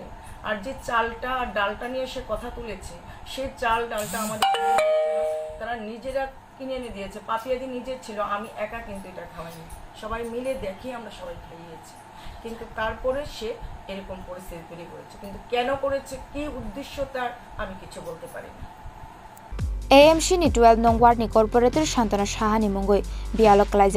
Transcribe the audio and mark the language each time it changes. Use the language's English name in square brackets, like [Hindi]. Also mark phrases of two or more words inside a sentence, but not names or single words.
[Bangla] আর যে চালটা আর ডালটা নিয়ে সে কথা তুলেছে, সে চাল ডালটা আমাদের তারা নিজেরা কিনে এনে দিয়েছে। পাপিয়াদি নিজের ছিল, আমি একা কিন্তু এটা খাওয়াইনি, সবাই মিলে দেখি আমরা সবাই খাইয়েছি। কিন্তু তারপরে সে এরকম পরিস্থিতি তৈরি করেছে, কিন্তু কেন করেছে, কি উদ্দেশ্য তার, আমি কিছু বলতে পারি না। [Kok Borok] AMC ni 12 nong ward ni corporator Shantana Shahani mungoi bialok klaijek